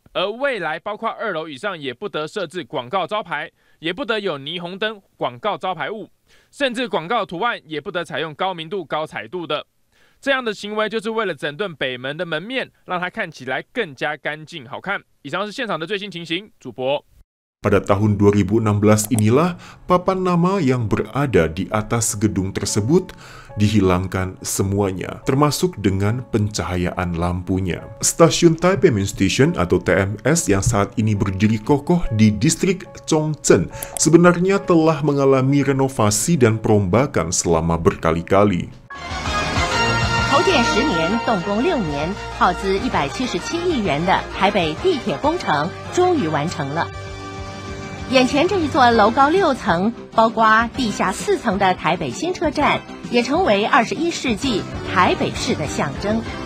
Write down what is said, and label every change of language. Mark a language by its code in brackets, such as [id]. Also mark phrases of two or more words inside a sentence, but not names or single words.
[zh] 而未来包括2楼以上也不得设置广告招牌，也不得有霓虹灯广告招牌物。甚至广告图案也不得采用高明度、高彩度的，这样的行为就是为了整顿北门的门面，让它看起来更加干净好看。以上是现场的最新情形，主播。 [id] Pada tahun 2016 inilah papan nama yang berada di atas gedung tersebut dihilangkan semuanya, termasuk dengan pencahayaan lampunya. Stasiun Taipei Main Station atau TMS yang saat ini berdiri kokoh di distrik Chongzhen sebenarnya telah mengalami renovasi dan perombakan selama berkali-kali. [zh] 筹建10年，动工6年，耗资177亿元的台北地铁工程终于完成了。眼前这一座楼高6层，包括地下4层的台北新车站，也成为21世纪台北市的象征。